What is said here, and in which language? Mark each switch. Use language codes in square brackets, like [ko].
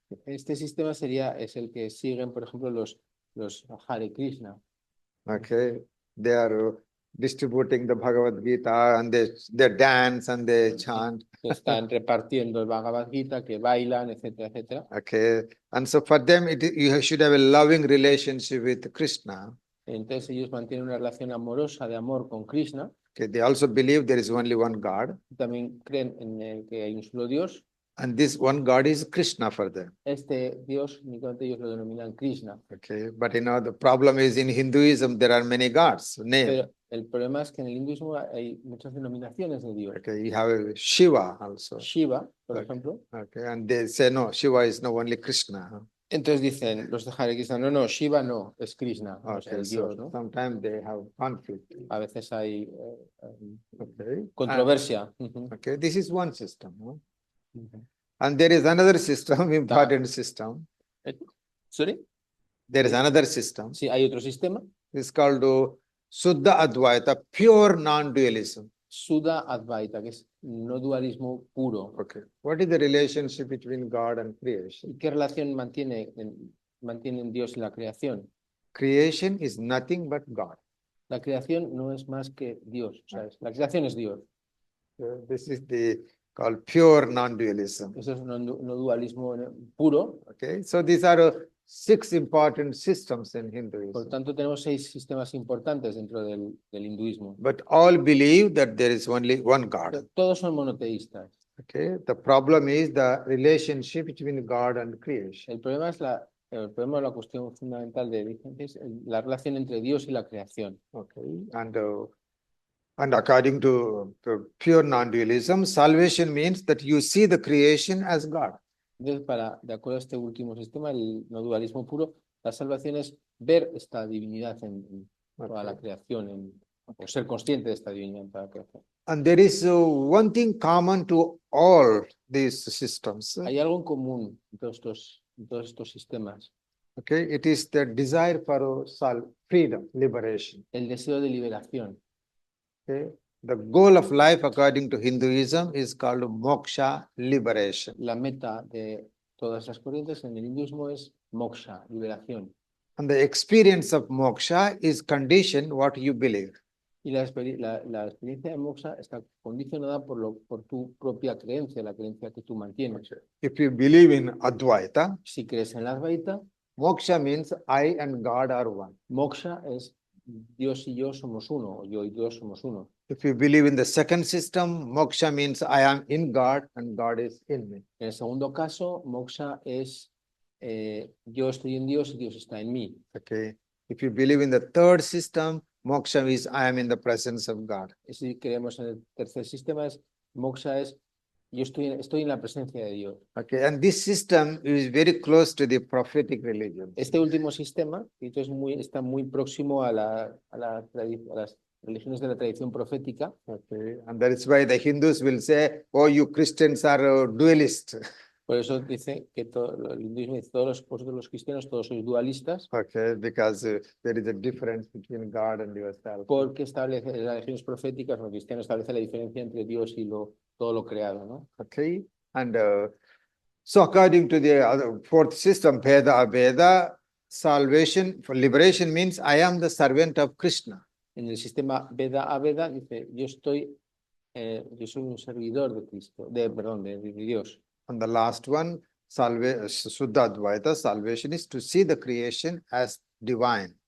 [es] Este sistema es el que siguen, por ejemplo, los Hare Krishna. [en] Okay. They are distributing the Bhagavad Gita and they dance and they chant. [es] Están repartiendo el Bhagavad Gita, que bailan, etcétera, etcétera. [en] Okay. And so for them, you should have a loving relationship with Krishna. [es] Entonces ellos mantienen una relación amorosa, de amor con Krishna. [en] Okay. They also believe there is only one God. [es] También creen en que hay un solo Dios. [en] And this one God is Krishna for them. [es] Este Dios, únicamente ellos lo denominan Krishna. [en] Okay. But you know, the problem is in Hinduism, there are many gods. [es] Pero el problema es que en el hinduismo hay muchas denominaciones de Dios. [en] Okay. You have Shiva also. [es] Shiva, por [en] Okay. [es] ejemplo. [en] Okay. And they say, no, Shiva is no only Krishna. [es] Entonces dicen los de Hare Krishna, no, Shiva no, es Krishna, o sea, [en] Okay. [es] el [en] So [es] Dios, ¿no? [en] sometimes they have conflict. [es] A veces hay [en] Okay. [es] controversia. [en] Okay. This is one system. No? And there is another system, important system. ¿Sorry? There is another system. [es] Sí, hay otro sistema. [en] It's called Suddha Advaita, pure non-dualism. [es] Suddha Advaita, que es no dualismo puro. [en] Okay. What is the relationship between God and creation? [es] ¿Y qué relación mantienen Dios y la creación? [en] Creation is nothing but God. [es] La creación no es más que Dios. O sea, la creación es Dios. [en] This is called pure non-dualism. [es] Eso es no dualismo puro. [en] Okay. So these are 6 important systems in [es] Por [en] Hinduism. [es] tanto, tenemos 6 sistemas importantes dentro del hinduismo. [en] But all believe that there is only one God. [es] Todos son monoteístas. [en] Okay. The problem is the relationship between God and creation. [es] El problema es la cuestión fundamental de la relación entre Dios y la creación. [en] Okay. And according to pure non-dualism, salvation means that you see the creation as God. [es] Entonces, de acuerdo a este último sistema, el no dualismo puro, la salvación es ver esta divinidad en toda la creación, o ser consciente de esta divinidad en toda la creación. [en] And there is one thing common to all these systems. [es] Hay algo en común en todos estos sistemas. [en] Okay, it is the desire for freedom, liberation. [es] El deseo de liberación. [en] Okay, the goal of life, according to Hinduism, is called moksha, liberation. [es] La meta de todas las corrientes en el hinduismo es moksha, liberación. [en] And the experience of moksha is conditioned what you believe. [es] Y la experiencia de moksha está condicionada por tu propia creencia, la creencia que tú mantienes. [en] If you believe in Advaita, [es] Si crees en la Advaita, [en] moksha means I and God are one. [es] moksha es Dios y yo somos uno, o yo y Dios somos uno. [en] If you believe in the second system, moksha means I am in God and God is in me. [es] En el segundo caso, moksha es yo estoy en Dios y Dios está en mí. [en] Okay. If you believe in the third system, moksha is I am in the presence of God. [es] Y si creemos en el tercer sistema, moksha es yo estoy en la presencia de Dios. [en] Okay, and this system is very close to the prophetic religion. [es] Este último sistema está muy próximo a las religiones de la tradición profética. [en] Okay, and that is why the Hindus will say, "Oh, you Christians are dualist." [es] Por eso dice que el hinduismo dice, vosotros los cristianos, todos sois dualistas, [en] Okay, because there is a difference between God and yourself. [es] porque establece, las religiones proféticas, los cristianos establece la diferencia entre Dios y todo lo creado, ¿no? [en] Okay, and so according to the fourth system, Veda Abeda, salvation for liberation means I am the servant of Krishna. [es] En el sistema Veda a Veda dice, yo soy un servidor de Cristo, perdón, de Dios. [en] And the last one, Suddha Advaita, salvation is to see the creation as divine.